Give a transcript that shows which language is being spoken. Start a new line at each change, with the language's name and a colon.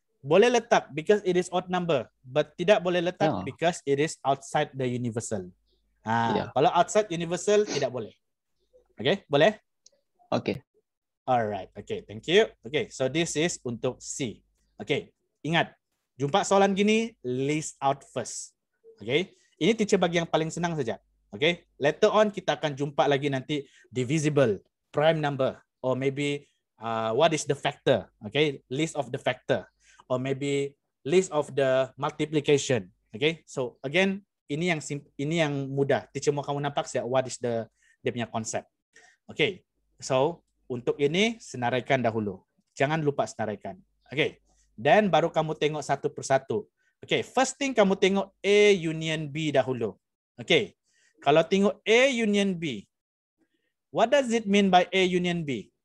Malay: Boleh letak
English: because it is odd number, but
Malay: tidak boleh letak Ya.
English: because it is outside the universal.
Malay: Ya. Kalau
English: outside universal
Malay: tidak boleh. Okay, boleh? Oke.
English: Alright, okay, thank you. Okay, so this is untuk C.
Malay: Okay, ingat, jumpa soalan gini, list out first. Okay, ini teacher bagi yang paling senang saja.
English: Okay, later on
Malay: kita akan jumpa lagi nanti
English: divisible, prime number, or maybe what is the factor. Okay, list of the factor, or maybe list of the multiplication.
Malay: Okay, so again, ini yang mudah. Teacher mau kamu nampak ya, what is dia punya konsep. Okay, so untuk ini senaraikan dahulu. Jangan lupa senaraikan. Okay. Dan baru kamu tengok satu persatu. Okay. First thing kamu tengok A union B dahulu. Okay.
English: Kalau tengok A union B, what does it mean by A union B?